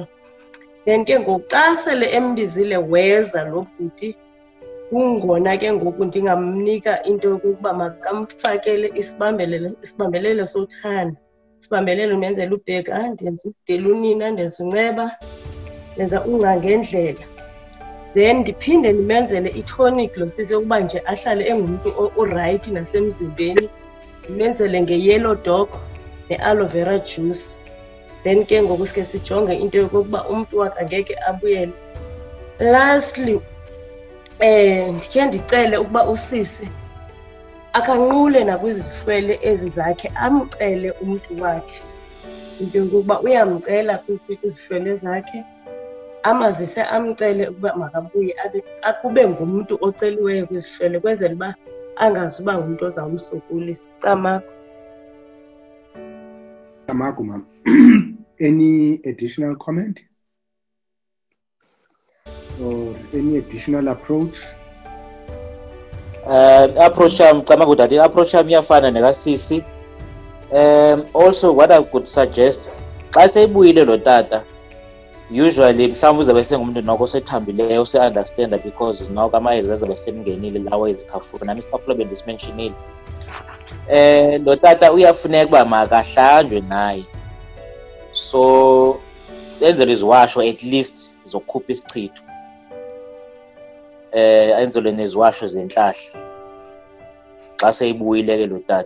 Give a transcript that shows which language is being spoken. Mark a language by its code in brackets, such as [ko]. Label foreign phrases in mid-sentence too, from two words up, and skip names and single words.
[xh] Then ke ngoku xa sele embizile weza lo bhuti, kungona ke ngoku ndingamnika into yokuba makamfakele isibambelele sothanda. Isibambelele umenzela ubheka, ndenza ukudela unina, ndenza unceba, ndenza unga ngendlela. Then ndiphinde ndimenzele i-tonic lo sisi yokuba nje ahlale engumntu orayithi nasemzimbeni. Ndimenzele nge- [en] yellow dog, [xh] ne- [en] aloe vera juice. [xh] Then ke ngoku sike sijonge into yokokuba umntu wakhe angeke abuyele. Lastly, ndikhe ndicele ukuba usisi akanqule nakwizifele ezi zakhe, amcele umntu wakhe into yokokuba uyamcela kwizifele zakhe, amazise amcele ukuba makabuye akube ngumntu oceliweyo kwizifele kwenzela uba angazuba ngumntu ozawumsokolisa. Camagu, ma'am. [en] Any additional comment or any additional approach? [xh] Approach Camagu, [en] that approach [xh] iyafana nekasisi. [en] Also what I could suggest, [xh] xa seyibuyile lo tata, usually mhlawumbe uzabe sengumuntu noko sethambileyo, se-understanda because noko amayeza azabe semngenile lawo ezikhafula, nami isikhafula bendisimentionile. Lo tata uyafuneka uba makahlanjwe naye, so enzelwe iziwasho [en] at least [xh] zokukhupha isichitho, enzelwe neziwasho zenhlahla xa seyibuyile ke lo tata.